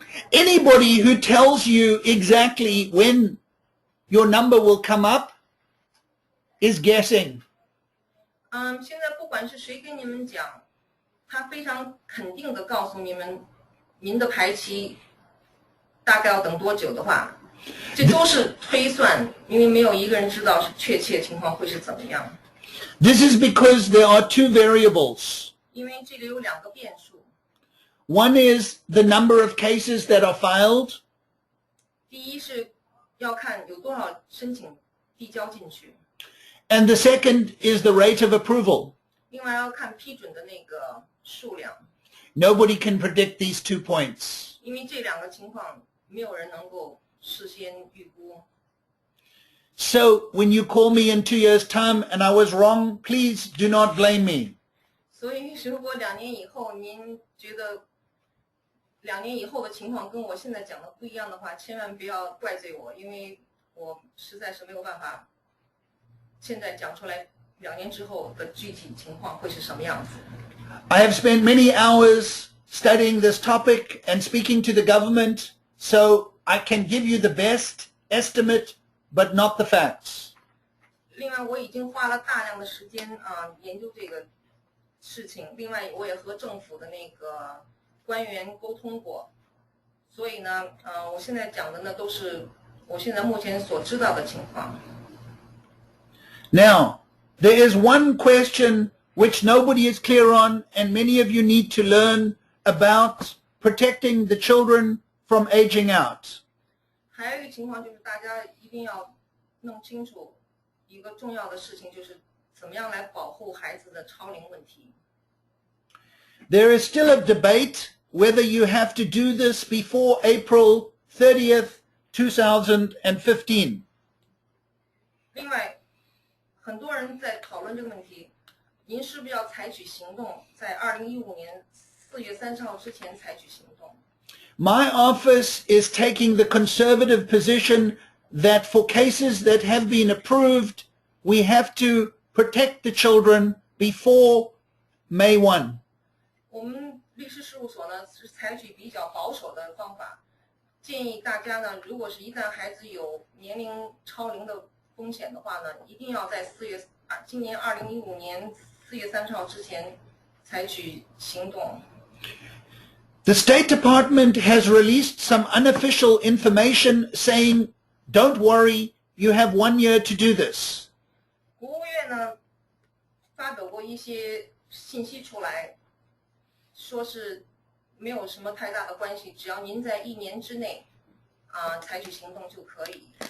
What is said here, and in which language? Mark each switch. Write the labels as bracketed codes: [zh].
[en] Anybody who tells you exactly when your number will come up is guessing. [zh] 现在不管是谁跟你们讲，他非常肯定的告诉你们，您的排期大概要等多久的话，这都是推算，因为没有一个人知道是确切情况会是怎么样。 [en] This is because there are 2 variables. [zh] 因为这里有2个变数。 [en] One is the number of cases that are filed. [zh] 第一是要看有多少申请递交进去。 [en] And the second is the rate of approval. [zh] 另外要看批准的那个数量。 [en] Nobody can predict these 2 points. [zh] 因为这2个情况没有人能够事先预估。 [en] So when you call me in 2 years' time and I was wrong, please do not blame me. [zh] 所以如果2年以后您觉得2年以后的情况跟我现在讲的不一样的话，千万不要怪罪我，因为我实在是没有办法现在讲出来2年之后的具体情况会是什么样子。 [en] I have spent many hours studying this topic and speaking to the government, so I can give you the best estimate, but not the facts. [zh] 另外，我已经花了大量的时间研究这个事情。另外，我也和政府的那个官员沟通过，所以呢，我现在讲的呢都是我现在目前所知道的情况。 [en] Now, there is one question which nobody is clear on, and many of you need to learn about protecting the children from aging out. [zh] 还有一个情况就是大家一定要弄清楚一个重要的事情，就是怎么样来保护孩子的超龄问题。 [en] There is still a debate whether you have to do this before April 30th, 2015. [zh] 另外，很多人在讨论这个问题，您是不是要采取行动，在2015年4月30号之前采取行动？ [en] My office is taking the conservative position that for cases that have been approved, we have to protect the children before May 1. [zh] 我们律师事务所呢是采取比较保守的方法，建议大家呢，如果是一旦孩子有年龄超龄的风险的话呢，一定要在今年2015年4月30号之前采取行动。 [en] The State Department has released some unofficial information saying, don't worry, you have 1 year to do this. [zh] 国务院呢发表过一些信息出来，说是没有什么太大的关系，只要您在1年之内采取行动就可以。